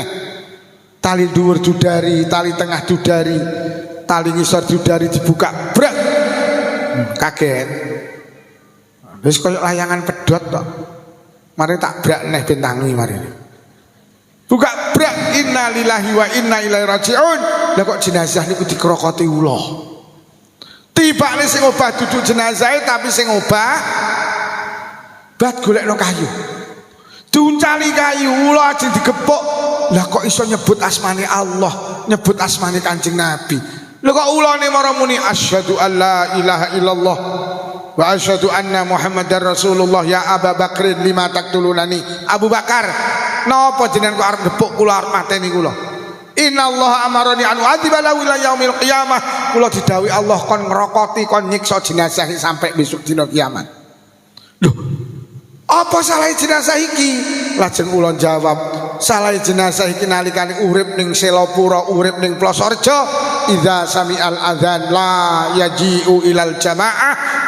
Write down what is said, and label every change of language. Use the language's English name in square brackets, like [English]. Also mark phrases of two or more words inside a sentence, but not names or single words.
[Javanese] Tali dhuwur dudari, tali tengah dudari, tali ngisor dudari dibuka. Brak. Kaget. Wis koyo layangan pedhot tok. Mari tak brak neh bentangi mari. Buka brak, [Arabic] إنا لله وإنا إليه راجعون. [Javanese] Lah kok jenazah niku dikrokoti ula. Tibane sing obah duduk jenazah tapi sing obah bat golekno kayu. Diuncali kayu ula ajeng digepuk. Lah kok iso nyebut asmane Allah, nyebut asmane Kanjeng Nabi. Lha kok ulane mara muni [Arabic] أشهد أن لا إله إلا الله وأشهد أن محمدا رسول الله. يا أبا بكر لم تقتلونني. [Javanese] Abu Bakar, napa jenengan kok arep gepuk kula arep mateni kula? [Arabic] إن الله أمرني أن أعذبه إلى يوم القيامة. [Javanese] Kula didhawuhi Allah kon ngrokoti, kon nyiksa jenazah sampai besok dina kiamat. Lho, Apa salah jenazah iki? Lajeng kula jawab, salah jenazah iki nalikane urip ning Selapura, urip ning Plosorjo, [Arabic] إذا سمع الأذان لا يجيء إلى الجماعة.